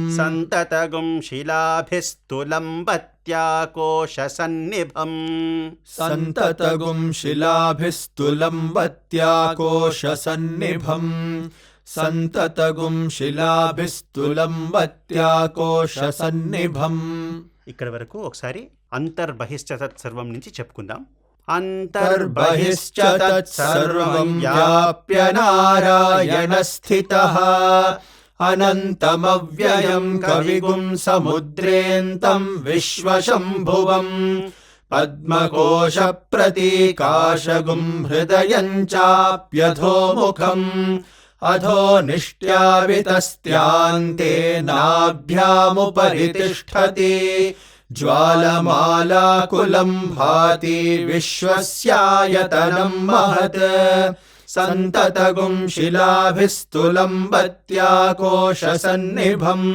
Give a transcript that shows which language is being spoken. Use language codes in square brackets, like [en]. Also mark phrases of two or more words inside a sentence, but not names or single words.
[sa] सन्ततगुं शिलाभिस्तु लम्बत्याकोशसन्निभम् सन्ततगुं शिलाभिस्तु लम्बत्याकोशसन्निभम् सन्ततगुं शिलाभिस्तु लम्बत्याकोशसन्निभम् [te] ఇక్కడ వరకు ఒకసారి [sa] అంతర్బహిష్ట తత్సర్వం [te] నుంచి చెప్పుకుందాం. [sa] तर्बहिश्च तत्सर्वं व्याप्य नारायणस्थितः अनन्तमव्ययं कविगुं समुद्रेऽन्तं विश्वशम्भुवम् पद्मकोशप्रतीकाशगुं हृदयं चाप्यधोमुखम् अधो निष्ट्यावितस्त्यान्ते नाभ्यामुपरि तिष्ठति ज्वालमालाकुलं भाति विश्वस्यायतनं महत् सन्ततगुं शिलाभिस्तुलम्बत्याकोशसन्निभम्